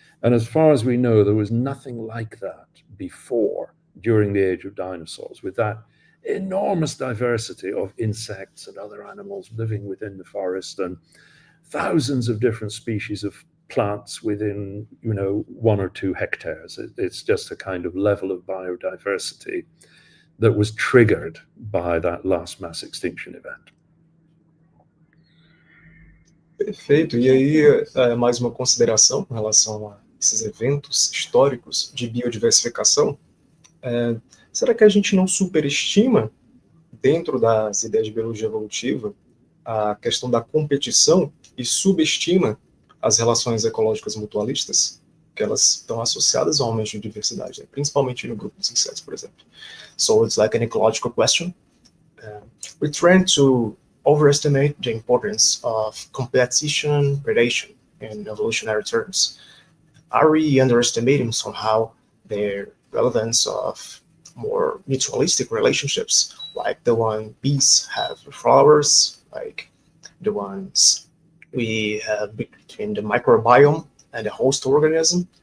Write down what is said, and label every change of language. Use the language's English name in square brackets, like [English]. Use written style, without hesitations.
[English] And as far as we know, there was nothing like that before, during the age of dinosaurs, with that enormous diversity of insects and other animals living within the forest, and thousands of different species of plants within, 1 or 2 hectares. It's just a kind of level of biodiversity that was triggered by that last mass extinction event. [Portuguese] Perfeito. E aí, mais uma consideração com relação a esses eventos históricos de biodiversificação. Será que a gente não superestima, dentro das ideias de biologia evolutiva, a questão da competição e subestima as relações ecológicas mutualistas, que elas estão associadas ao aumento de diversidade, né? Principalmente no grupo dos insetos, por exemplo? [English] So it's like an ecological question. We tend to overestimate the importance of competition, predation in evolutionary terms. Are we underestimating somehow the relevance of more mutualistic relationships, like the one bees have with flowers, like the ones we have between the microbiome and the host organism?